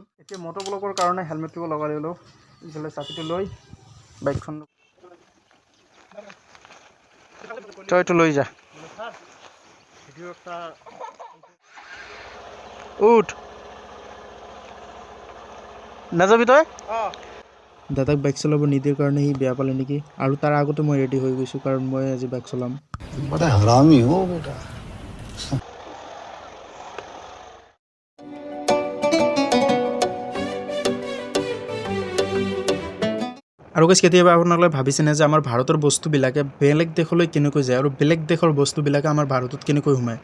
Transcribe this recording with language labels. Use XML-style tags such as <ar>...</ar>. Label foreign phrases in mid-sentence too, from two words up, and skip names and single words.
<as>এতিয়া</as> <en>moto vlog</en> <as>কাৰণে হেলমেটটো লগাই ল'লোঁ, ইফালে চাবিটো লৈ বাইকখন তই এইটো লৈ যা। উঠ নাযাবি তই। দাদাক বাইক চলাব নিদিয়াৰ কাৰণে সি বেয়া পালে নেকি, আৰু তাৰ আগতে মই ৰেডি হৈ গৈছোঁ কাৰণ মই আজি বাইক চলাম।</as> <hi>बड़ा हरामी हो बेटा।</hi> <as>আৰু গাইছ কেতিয়াবা আপোনালোকে ভাবিছেনে যে আমাৰ ভাৰতৰ বস্তুবিলাকে বেলেগ দেশলৈ কেনেকৈ যায় আৰু বেলেগ দেশৰ বস্তুবিলাকে আমাৰ ভাৰতত কেনেকৈ সোমায়?</as>